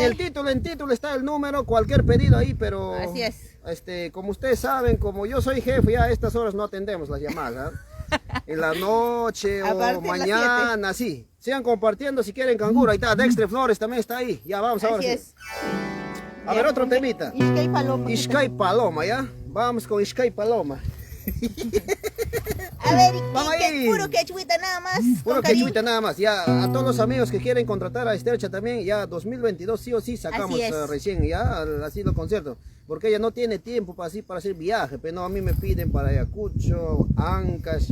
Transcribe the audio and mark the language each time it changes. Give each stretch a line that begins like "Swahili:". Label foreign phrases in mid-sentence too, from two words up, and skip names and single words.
Spanish: en el título está el número, cualquier pedido ahí, pero Así es. como ustedes saben, como yo soy jefe, ya a estas horas no atendemos las llamadas, ¿ah? En la noche A o partir de las mañana, sí. Sigan compartiendo si quieren canguro, ahí está, Dextre Flores también está ahí, ya vamos ahora. Así Sí. es. A ver, otro temita. Ishkay Paloma. Ishkay Paloma, ¿ya? Vamos con Ishkay Paloma. A ver, Vamos ahí. puro quechuita nada más. Puro con cariño. quechuita nada más. Ya a todos los amigos que quieren contratar a Estelcha también, ya 2022 sí o sí sacamos Así es. recién ya así los conciertos. Porque ella no tiene tiempo para hacer viaje, pero no, a mí me piden para Ayacucho, Ancash,